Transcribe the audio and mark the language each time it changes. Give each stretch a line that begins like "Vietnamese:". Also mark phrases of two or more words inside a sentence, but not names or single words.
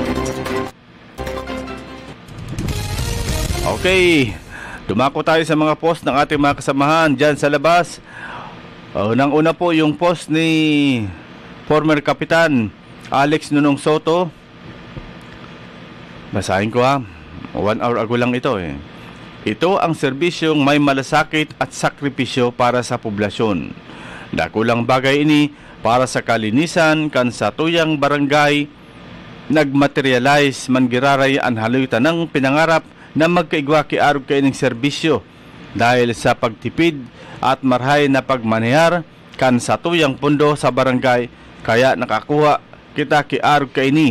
Filipino: Okay, dumako tayo sa mga post ng ating mga kasamahan dyan sa labas. Unang-una po yung post ni former Kapitan Alex Nunong Soto. Basahin ko ha, 1 hour ago lang ito eh. Ito ang serbisyong may malasakit at sakripisyo para sa poblasyon.
Bikol: Dakulang bagay ini para sa kalinisan kan sa tuyang barangay nagmaterialize man giraray ang halutan
Filipino: ng pinangarap na magkaigwa
Bikol: kiarog kaining serbisyo dahil sa pagtipid at marhay na pagmanehar kan sa tuyang pundo sa barangay kaya nakakuha kita kiarog kaini.